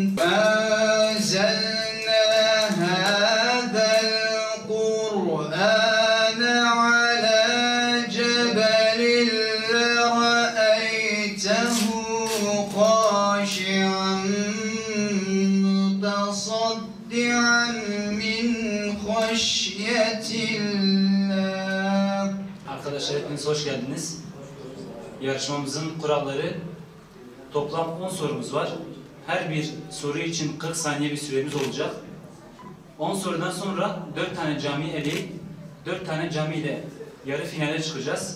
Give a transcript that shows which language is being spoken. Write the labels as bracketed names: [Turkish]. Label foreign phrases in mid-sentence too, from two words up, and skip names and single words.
[Arabic] أنزلنا هذا القرآن على جبل لرأيته خاشعا متصدعا من خشية الله. [Turkish] Arkadaşlar hepiniz hoş geldiniz. Yarışmamızın kuralları, toplam 10 sorumuz var. Her bir soru için 40 saniye bir süremiz olacak. 10 sorudan sonra 4 tane cami eleyip 4 tane cami ile yarı finale çıkacağız.